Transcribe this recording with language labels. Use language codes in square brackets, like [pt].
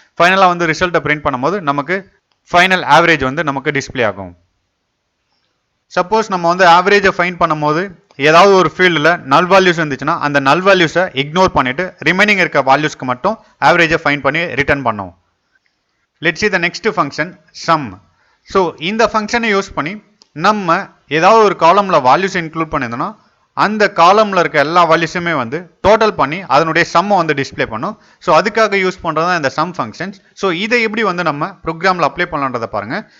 [ta] ஃபைனலாக வந்து ரிசல்ட்டை பிரிண்ட் பண்ணும்போது நமக்கு ஃபைனல் ஆவரேஜ் வந்து நமக்கு டிஸ்பிளே ஆகும். சப்போஸ் நம்ம வந்து ஆவரேஜை ஃபைண்ட் பண்ணும்போது ஏதாவது ஒரு ஃபீல்டில் நல் வேல்யூஸ் இருந்துச்சுன்னா அந்த நல் வேல்யூஸை இக்னோர் பண்ணிவிட்டு ரிமைனிங் இருக்க வேல்யூஸ்க்கு மட்டும் ஆவரேஜை ஃபைண்ட் பண்ணி ரிட்டர்ன் பண்ணோம். [en] Let's see the next function sum. [ta] So இந்த ஃபங்க்ஷனை யூஸ் பண்ணி நம்ம ஏதாவது ஒரு காலமில் வேல்யூஸ் இன்க்ளூட் பண்ணியிருந்தோம்னா அந்த காலமில் இருக்க எல்லா வேல்யூஸுமே வந்து டோட்டல் பண்ணி அதனுடைய சம்மை வந்து டிஸ்பிளே பண்ணும். ஸோ அதுக்காக யூஸ் பண்ணுறது தான் இந்த சம் ஃபங்க்ஷன்ஸ். ஸோ இதை எப்படி வந்து நம்ம ப்ரோக்ராமில் அப்ளை பண்ணலான்றதை பாருங்கள்.